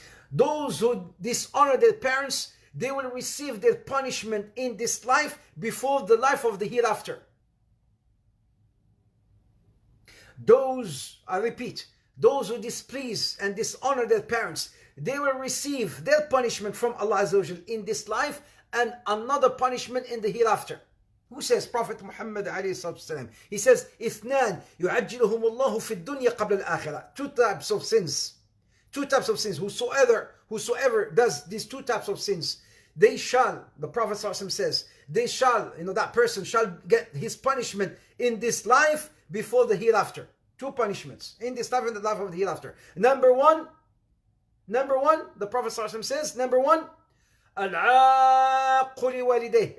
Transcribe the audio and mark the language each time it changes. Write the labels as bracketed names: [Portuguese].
[English] Those who dishonor their parents, they will receive their punishment in this life before the life of the hereafter. Those, I repeat, those who displease and dishonor their parents, they will receive their punishment from Allah Azza wa Jal in this life and another punishment in the hereafter. Who says? Prophet Muhammad alayhi salatu. He says, [Arabic] اثنان يعجلهم الله في الدنيا قبل الآخرة. [English] 2 types of sins. 2 types of sins. Whosoever does these 2 types of sins, they shall, the Prophet says, they shall, that person shall get his punishment in this life before the hereafter. 2 punishments in this life and the life of the hereafter. Number one, the Prophet says, number 1, [Arabic] العاق لوالديه.